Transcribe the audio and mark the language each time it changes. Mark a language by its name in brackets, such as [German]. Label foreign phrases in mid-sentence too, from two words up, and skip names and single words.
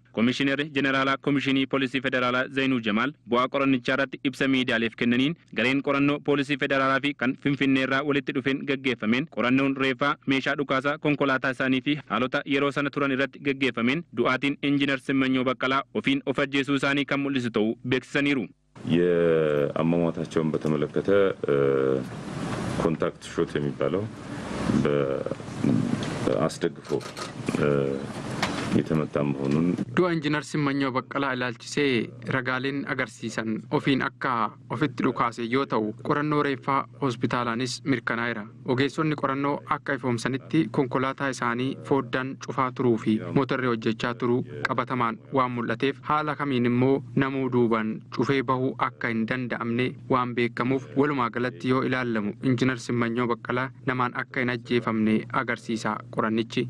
[Oromo] Komishinar Jeneraalaa Komishinii Poolisii Federaalaa Zainuu Jamaal bu'aa qorannichaa irratti ibsa miidiyaaleef kennaniin gareen qorannoo Poolisii Federaalaa fi kan Finfinnee irraa walitti dhufeen geggeeffameen qorannoon reeffaa meeshaa dhukaasaa konkolaataa isaanii fi haalota yeroo sana turan irratti geggeeffameen du'aatiin Injiinar Simmanyaw Baqqalaa ofiin of ajjeesuu isaanii kan mul'isu ta'uu beeksisaniiru. [Amharic] የአሟሟታቸውን በተመለከተ [English] contact shot [Amharic] የሚባለው በአስደግፎ የተመታ መሆኑን [Oromo] du'a Injiinar Simmanyaw Baqqalaa ilaalchisee ragaaleen agarsiisan ofiin akka ofitti dhukaase yoo ta'u qorannoo reeffaa hospitaalaanis mirkanaa'eera. Ogeessonni qorannoo akka ifoomsanitti konkolaataa isaanii foddaan cufaa turuu fi mootorri hojjechaa turuu qabatamaan waan mul'ateef haala kamiin immoo namuu duubaan cufee bahuu akka hin danda'amne waan beekamuuf walumaa galatti yoo ilaalamu Injiinar Simmanyaw Baqqalaa namaan akka hin ajjeefamne agarsiisa qorannichi.